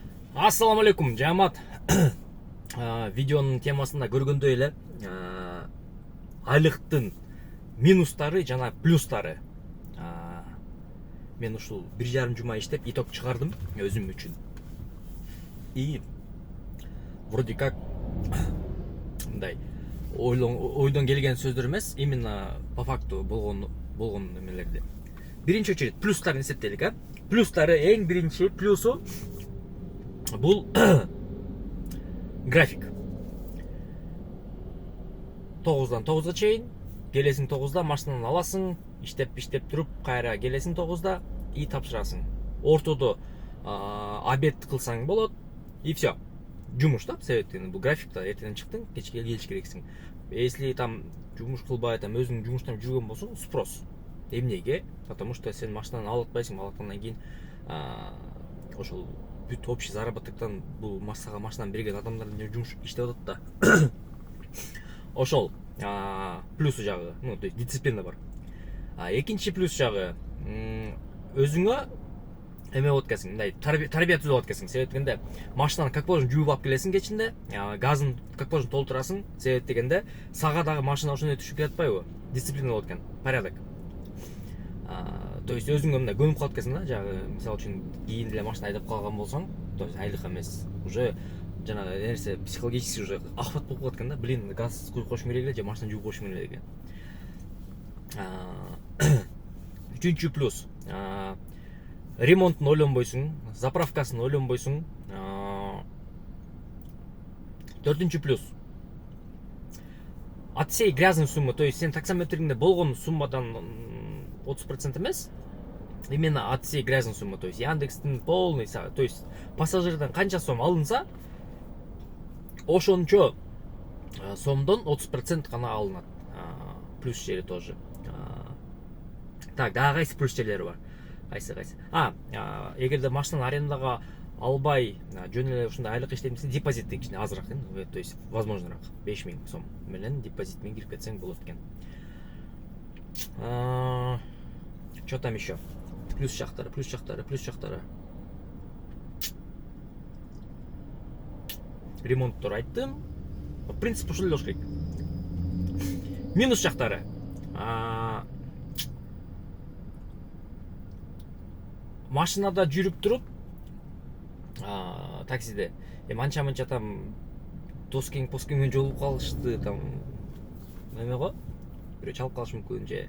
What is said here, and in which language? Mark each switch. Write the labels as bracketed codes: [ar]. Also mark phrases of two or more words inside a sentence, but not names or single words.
[ky] Ассаламу алейкум, жамат. Видеонун темасында көргөндөй эле айлыктын минустары жана плюстары. Мен ушул 1,5 жума иштеп иток чыгардым өзүм үчүн. [ru] И вроде как [ky] мындай ойдон келген сөздөр эмес, [ru] именно по факту [ky] болгон эмелерди. Биринчи очередь плюстарын эсептелик, Плюстары эң биринчи плюсу бул график. 9-дан 9-га чейин, келесиң 9-да машинаны аласың, иштеп туруп, кайра келесиң 9-да и тапшырасың. Ортодо обед кылсаң болот, [ru] и все. [ky] Жумуш да, себептен бул графикта эртеден чыктың, кечке келиш керексиң. [ru] Если там [ky] жумуш кылбай, там өзүң жумуштан жүргөн болсоң, спрос. Эмнеге? [ru] Потому что [ky] сен машинаны алып атпайсың, алаткандан кийин ошол бүт общий заработоктон бул машинаны берген адамдардын жумуш иштеп атат да. Ошол плюсу жагы, [ru] то есть [ky] дисциплина бар. Экинчи плюс жагы өзүңө эме болот экенсиң, мындай тарбия түзүп алат экенсиң. Себеп дегенде машинаны [ru] как положено [ky] жууп алып келесиң кечинде, газын [ru] как положено [ky] толтурасың. Себеп дегенде сага дагы машина ошондой түшүп келатпайбы? Дисциплина болот экен, порядок. [ru] То есть [ky] өзүңө мындай көнүп калат экенсиң да, жагы мисалы үчүн кийин деле машина айдап калган болсоң, [ru] то есть [ky] айлык эмес, уже жанагы нерсе [ru] психологически уже [ky] ахват болуп калат экен да. Блин, газ куюп коюшум керек эле же машина жууп коюшум керек эле деген. Үчүнчү плюс. Ремонтун ойлонбойсуң, заправкасын ойлонбойсуң. Төртүнчү плюс. [ru] От всей грязной суммы, то есть [ky] сен таксометриңде болгон суммадан 30% эмес, [ru] именно от всей грязной суммы, то есть Яндекстин полный, то есть [ky] пассажирдан канча сом алынса, ошончо сомдон 30% гана алынат. Плюс жери тоже. Так, дагы кайсы плюс жерлери бар? Кайсы? Эгерде машинаны арендага албай, жөн эле ушундай айлык иштейм десең, депозит кичине азыраак, [ru] то есть [ky] возможнораак 5000 сом менен депозит менен кирип кетсең болот экен. [ru] Что там еще? [ky] Плюс жактары. Ремонттор айттым. [ru] В принципе, [ky] ушул эле болуш керек. Минус жактары. Машинада жүрүп туруп, таксиде манча там доскең менен жолугуп калышты, там эме го, бирөө чалып калышы мүмкүн же.